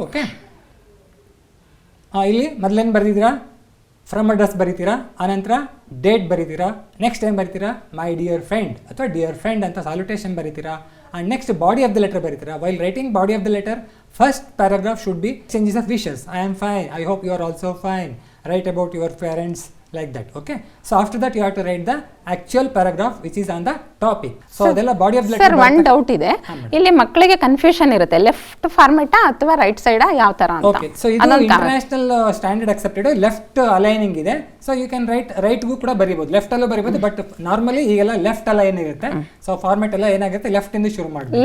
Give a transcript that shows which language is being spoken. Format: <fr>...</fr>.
<kn>Okay, ಇಲ್ಲಿ ಮೊದಲೇನು ಬರೆದಿದ್ದೀರಾ, from address ಬರೀತೀರಾ, ಆನಂತರ date ಬರೀತೀರಾ, next ಏನು ಬರೀತೀರಾ,</kn> <en>my dear friend</en> <kn>ಅಥವಾ ಡಿಯರ್ ಫ್ರೆಂಡ್ ಅಂತ ಸಾಲ್ಯುಟೇಷನ್ ಬರೀತೀರಾ.</kn> <en>and next body of the letter</en> <kn>ಬರೀತೀರಾ.</kn> <en>While writing body of the letter, first paragraph should be changes of wishes. I am fine, I hope you are also fine, write about your parents, like that. Okay, so after that you have to write the actual paragraph which is on the topic. So ಅದೆಲ್ಲ body of letter.</en> <kn>Sir, one doubt ಇದೆ, ಇಲ್ಲಿ ಮಕ್ಕಳಿಗೆ confusion ಇರುತ್ತೆ, left ಫಾರ್ಮೆಟಾ ಅಥವಾ right ಸೈಡಾ ಯಾವ ತರ ಅಂತ.</kn> <en>Okay, so ಇದು international standard accepted left aligning ಇದೆ. So you can</en> <kn>ರೈಟ್ಗೂ ಕೂಡ ಬರೀಬಹುದು, ಲೆಫ್ಟ್ ಅಲ್ಲೂ ಬರೀಬಹುದು. ಬಟ್ ನಾರ್ಮಲಿ ಈಗೆಲ್ಲ ಲೆಫ್ಟ್ ಅಲೈನ್ ಇರುತ್ತೆ. ಸೊ ಫಾರ್ಮೆಟ್ ಎಲ್ಲ ಏನಾಗುತ್ತೆ, ಲೆಫ್ಟ್ ಇಂದ ಶುರು ಮಾಡಬೇಕು,</kn>